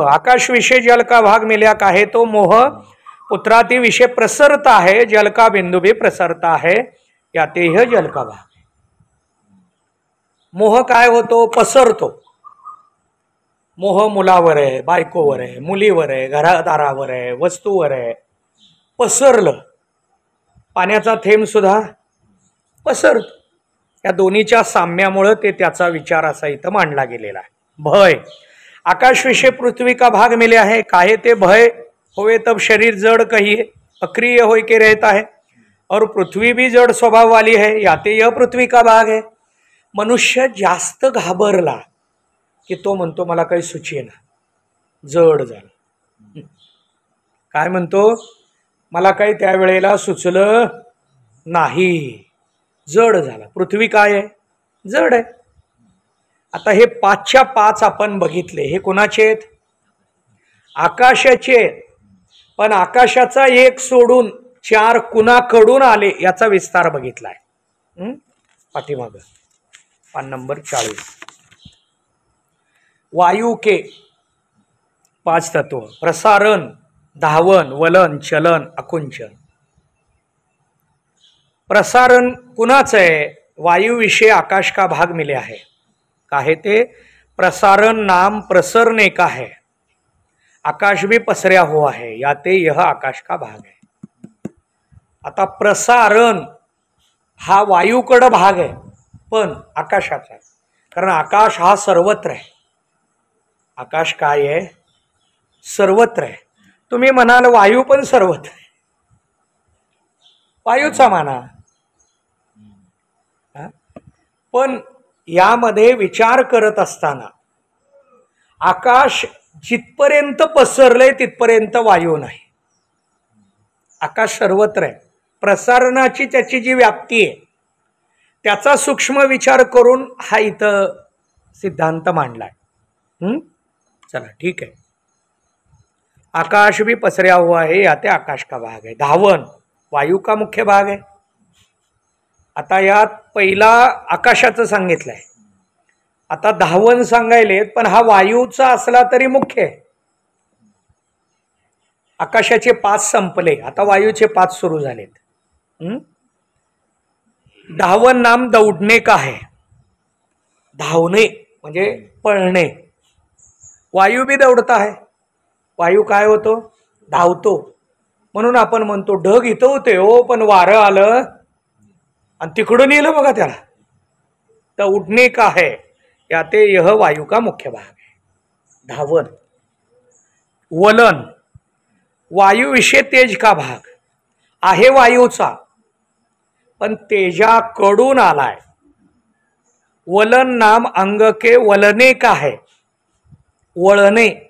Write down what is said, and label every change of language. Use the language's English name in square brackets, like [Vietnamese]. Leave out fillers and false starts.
[Hindi] आकाश विषय जल का भाग मिला काहे तो मोह पुत्राति विषय प्रसरता है, जल का बिंदु भी प्रसरता है, याते यह जल का भाग. [Marathi] मोह काय होतो? पसरतो. मोह मुलावर आहे, बायकोवर आहे, मुलीवर आहे, घरादारावर आहे, वस्तूवर आहे. पसरलं. पाण्याचा थेंब सुद्धा पसरतो. या दोन्हीच्या साम्यामुळे ते त्याचा विचार असा इथं मांडला गेलेला आहे. भय. [Hindi] आकाश विषय पृथ्वी का भाग मिले आहे. काहे ते भय होवे तब शरीर जड़ कहिए, अक्रिय होय के रहता है और पृथ्वी भी जड़ स्वभाव वाली है, याते यह पृथ्वी का भाग है. [Marathi] मनुष्य जास्त घाबरला की तो म्हणतो मला काही सुचेना, जड झालं. काय म्हणतो? मला काही त्यावेळेला सुचलं नाही, जड झाला. पृथ्वी काय आहे? जड आहे. आता हे 5च्या 5 आपण बघितले. हे कोणाचे आहेत? आकाशाचे. पण आकाशाचा एक सोडून 4 कुणाकडून आले याचा विस्तार बघितलाय. पाठीमागं पान नंबर 40. [Hindi] वायु के [Marathi] पाच तत्व. प्रसारण, धावन, वलन, चलन, आकुंचन. प्रसारण कुणाचं आहे? [Hindi] वायुविषय आकाश का भाग मिले आहे. काहे ते प्रसारण नाम प्रसरने का है, आकाश भी पसऱ्या हुआ है, याते यह आकाश का भाग है. [Marathi] आता प्रसारण हा वायूकडं भाग आहे पण आकाशाचा आहे, कारण आकाश हा सर्वत्र आहे. आकाश काय आहे? सर्वत्र आहे. तुम्ही म्हणाल वायू पण सर्वत्र आहे, वायूचा माना. पण यामध्ये विचार करत असताना आकाश जिथपर्यंत पसरलंय तिथपर्यंत वायू नाही. आकाश सर्वत्र आहे. प्रसारणाची त्याची जी व्याप्ती आहे त्याचा सूक्ष्म विचार करून हा इथं सिद्धांत मांडलाय. चला ठीक आहे. [Hindi] आकाश भी पसऱ्या हुआ है, याते आकाश का भाग है. [Marathi] धावन वायू का मुख्य भाग आहे. आता यात पहिला आकाशाचं सांगितलंय, आता धावन सांगायलेत, पण हा वायूचा असला तरी मुख्य आहे. आकाशाचे 5 संपले, आता वायूचे 5 सुरू झालेत. [Hindi] धावन नाम दौडणे का है. [Marathi] धावणे म्हणजे पळणे. वायू बी दौडता आहे. वायू काय होतो? धावतो. म्हणून आपण म्हणतो ढग इथं होते हो, पण वारं आलं आणि तिकडून येलं बघा त्याला. [Hindi] तर उडणे का है, याते यह वायू का मुख्य भाग है. [Marathi] धावन. वलन वायू विषय तेज का भाग आहे, वायूचा पण तेजाकडून आलाय. [Hindi] वलन नाम अंग के वलने का है, वळणे.